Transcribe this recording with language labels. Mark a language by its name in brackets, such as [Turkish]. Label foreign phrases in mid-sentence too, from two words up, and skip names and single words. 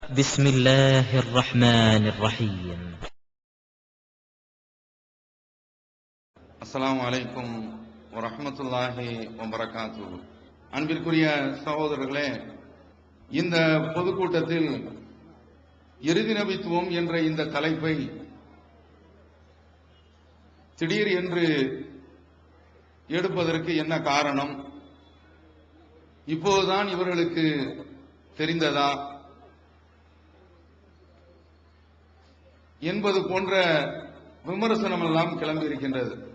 [Arabic] بسم الله الرحمن الرحيم. السلام عليكم ورحمة الله وبركاته. [Tamil] அன்பிற்குரிய சகோதரர்களே, இந்த பொதுக்கூட்டத்தில் இறுதி நபித்துவம் என்ற இந்த தலைப்பை திடீர் என்று எடுப்பதற்கு என்ன காரணம்? இப்போதுதான் இவர்களுக்கு தெரிந்ததா என்பது போன்ற விமர்சனம் எல்லாம் கிளம்பி இருக்கின்றது.